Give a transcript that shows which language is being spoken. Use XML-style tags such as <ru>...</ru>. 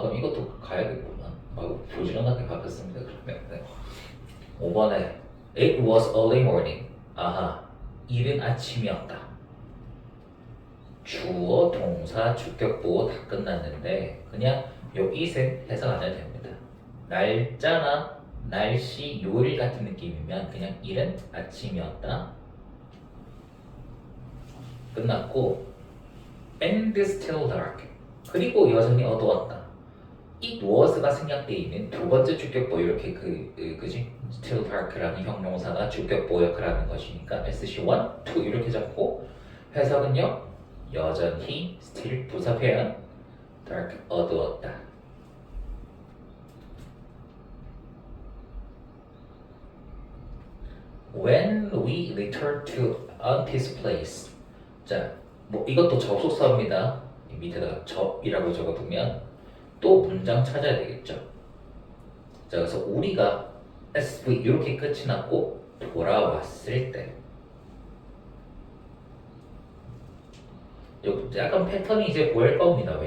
<ko>그럼 이것도 가야겠구만. 부지런하게 바꿨습니다. 그러면 네. 5번에</ko> <en>It was early morning.</en> <ko>이른 아침이었다. 주어, 동사, 주격보호 다 끝났는데 그냥 요 it은 해석 안 해도 됩니다. 날짜나 날씨, 요일 같은 느낌이면 그냥 이른 아침이었다. 끝났고</ko> <en>and still dark.</en> <ko>그리고 여전히 어두웠다. it was가 생략되어 있는 두 번째 주격보 이렇게 그지? still dark라는 형용사가 주격보 역할을 하는 것이니까 SC1, 2 이렇게 잡고 해석은요 여전히 still 부사 표현 dark 어두웠다.</ko> <en>When we returned to Auntie's place.</en> <ko>자, 이것도 접속사입니다. 이 밑에다가 접이라고 적어두면 또 문장 찾아야 되겠죠. 자, 그래서 우리가 SV 이렇게 끝이 났고 돌아왔을 때 약간 패턴이 이제 보일 겁니다.</ko>